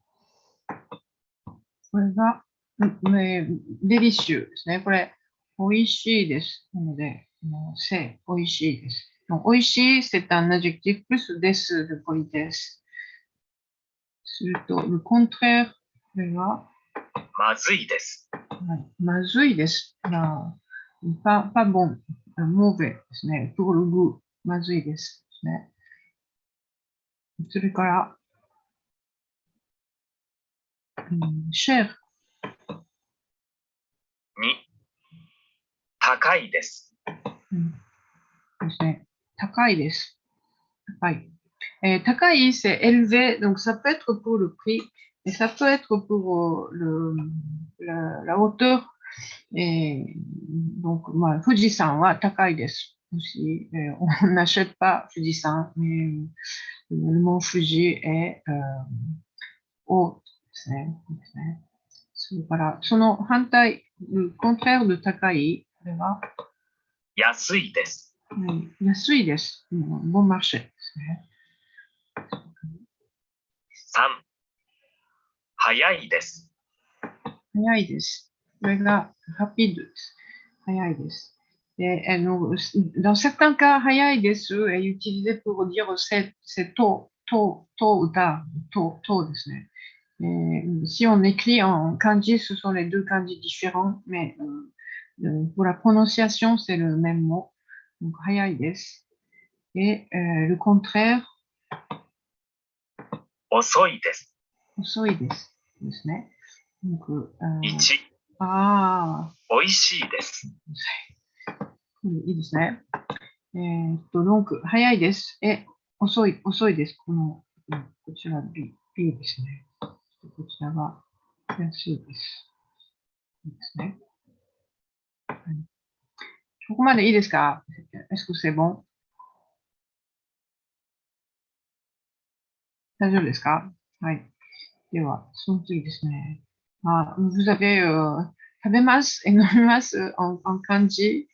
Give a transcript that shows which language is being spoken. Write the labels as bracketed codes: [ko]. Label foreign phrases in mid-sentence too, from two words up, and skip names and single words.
[ja] これが、デリシュですね。これ、おいしいです。なので、おいしいです。おいしい、 [fr] c'est un adjectif plus des de politesse。すると、le contraire、 [ja] これは、まずいです。まずいです。 [fr] pas bon、mauvais [ja] ですね。 [fr] pour le goût、 [ja] まずいです。ね。それから、cher。 2、高いです。ですね。高いです。高い。 [fr] 高い、c'est élevé, donc ça peut être pour le prix, et ça peut être pour la hauteur. Et donc, [ja] 富士山は高いです. [fr] Aussi, on n'achète pas Fujisan, mais le mont Fuji est haut. [ja] ですね。それから、その反対、 [fr] le contraire de [ja] 高い、これは安いです。安いです。 [fr] bon marché [ja] ですね。 3、早いです。早いです。これがrapideです。早いです。 [fr] dans certains cas, [ja] 早いです [fr] est utilisé pour dire c'est tôt ou tard, tôt [ja] ですね。 [fr] Si on écrit en kanji, ce sont les deux kanji différents, mais pour la prononciation, c'est le même mot. Donc, [ja] 早いです。 [fr] Et le contraire, [ja] 遅いです。遅いです。ですね。Donc, 1、おいしいです。いいですね。donc 早いです。遅いです。こちら B ですね。こちらが安いです。いいですね。はい、ここまでいいですか？ [fr] Est-ce que c'est bon? [ja] 大丈夫ですか？はい。では、その次ですね。 [fr] vous avez [ja] 食べます、飲みます、en漢字。